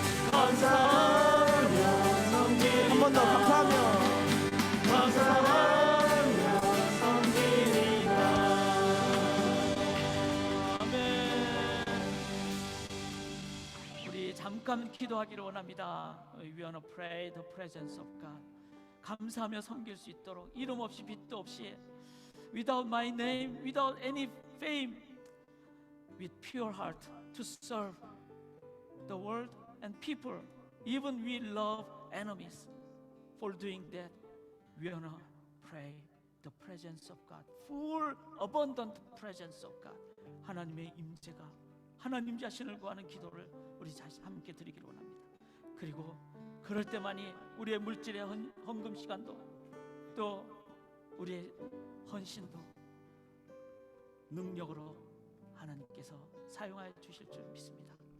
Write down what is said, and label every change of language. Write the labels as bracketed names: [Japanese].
[Korean] 감사하며 섬기리라. 한 번 더 감사하며 감사하며 섬기리라. 아멘. 우리 잠깐 기도하기를 원합니다. [English] We wanna pray the presence of God. [Korean] 감사하며 섬길 수 있도록 이름 없이 빛도 없이 [English] without my name, without any fame, with pure heart to serve the world and people. Even we love enemies. For doing that, we wanna pray the presence of God, full abundant presence of God. [Korean] 하나님의 임재가 하나님 자신을 구하는 기도를 우리 자신 함께 드리기를 원합니다. 그리고 그럴 때만이 우리의 물질의 헌금 시간도 또 우리의 헌신도 능력으로 하나님께서 사용하여 주실 줄 믿습니다.